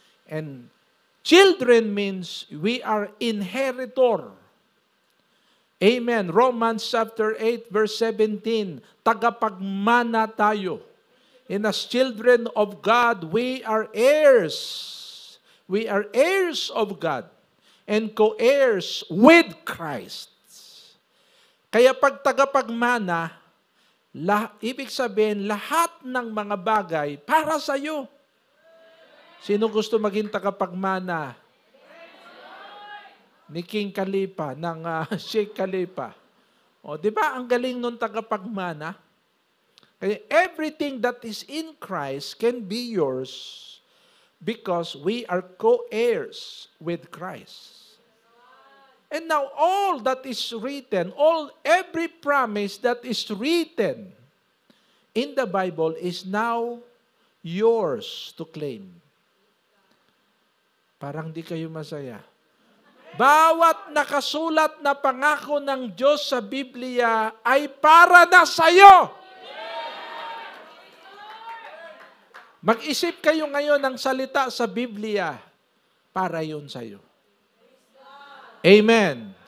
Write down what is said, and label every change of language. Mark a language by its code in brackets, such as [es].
[en] And children means we are inheritor. Amen. Romans chapter 8 verse 17. [tl] Tagapagmana tayo. [en] And as children of God, we are heirs. We are heirs of God and co-heirs with Christ. [tl] Kaya pag tagapagmana, ibig sabihin, lahat ng mga bagay para sa iyo. Sino gusto maging tagapagmana? Ni King Khalifa, ng Sheikh Khalifa. O, di ba ang galing nung tagapagmana? [en] Kaya everything that is in Christ can be yours because we are co-heirs with Christ. And now all that is written, every promise that is written in the Bible is now yours to claim. [tl] Parang di kayo masaya. Bawat nakasulat na pangako ng Diyos sa Biblia ay para na sa iyo. Mag-isip kayo ngayon ng salita sa Biblia, para yun sa iyo. Amen.